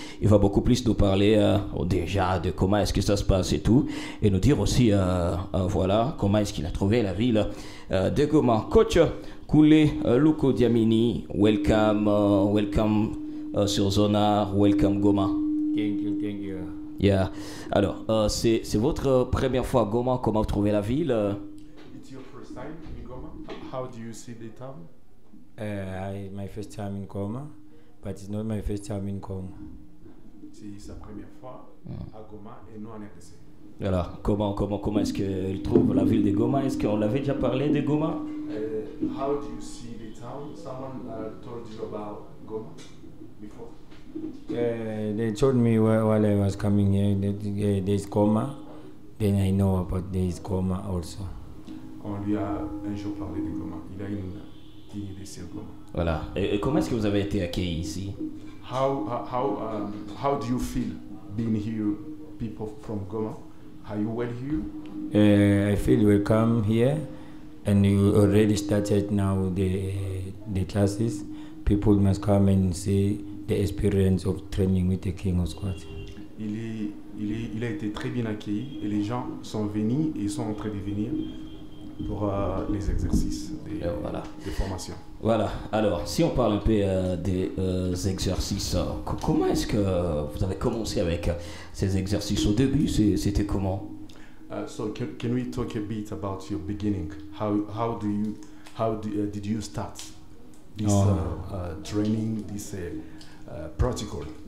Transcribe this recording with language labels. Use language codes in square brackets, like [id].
[fr] Il va beaucoup plus nous parler déjà de comment est-ce que ça se passe et tout, et nous dire aussi voilà comment est-ce qu'il a trouvé la ville de Goma. [en] Coach Koulé Luko Diamini, welcome sur Zonard, welcome Goma. Thank you. Yeah. [fr] Alors, c'est votre première fois à Goma. Comment vous trouvez la ville? [en] It's your first time in Goma. How do you see the town? My first time in Goma, but it's not my first time in Goma. [fr] C'est sa première fois à Goma et nous en RDC. Voilà. Comment est-ce qu'il trouve la ville de Goma? Est-ce qu'on l'avait déjà parlé de Goma? [en] How do you see the town? Someone told you about Goma before? They told me while I was coming here that there's Goma. Then I know about there's Goma also. [fr] On lui a un jour parlé de Goma. Il a une idée sur Goma. Voilà. Et comment est-ce que vous avez été accueillis ici? [en] How do you feel being here? People from Goma, are you well here? I feel welcome here, and you already started now the classes. People must come and see the experience of training with the King of Squat. [fr] Il a été très bien accueilli et les gens sont venus et sont en train de venir pour les exercices de formation. Voilà, alors si on parle un peu des exercices, comment est-ce que vous avez commencé avec ces exercices? Au début, c'était comment? [en] So can we talk a bit about your beginning? How did you start this training, this protocol?